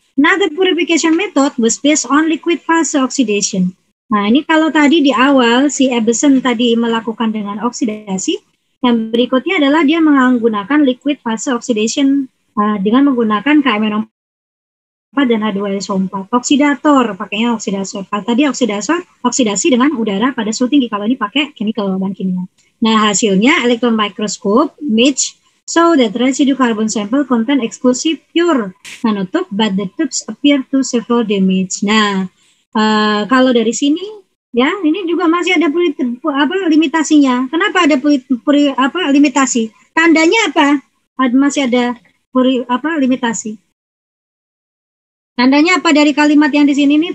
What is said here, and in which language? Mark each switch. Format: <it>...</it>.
<en>Another purification method was based on liquid phase oxidation.</en> <id>Nah, ini kalau tadi di awal si Ebbesen tadi melakukan dengan oksidasi, yang berikutnya adalah dia menggunakan</id> <en>liquid phase oxidation</en> <id>dengan menggunakan KMNO4 dan H2SO4. Oksidator, pakainya oksidator. Tadi oksidasi dengan udara pada suhu tinggi. Kalau ini pakai chemical bahan kimia. Nah, hasilnya</id> <en>electron microscope match so that residue carbon sample contain exclusive pure nanotube, but the tubes appear to several damage.</en> <id>Nah, kalau dari sini, ya, ini juga masih ada limitasinya. Kenapa ada limitasi? Tandanya apa? Masih ada limitasi. Tandanya apa dari kalimat yang di sini nih?</id>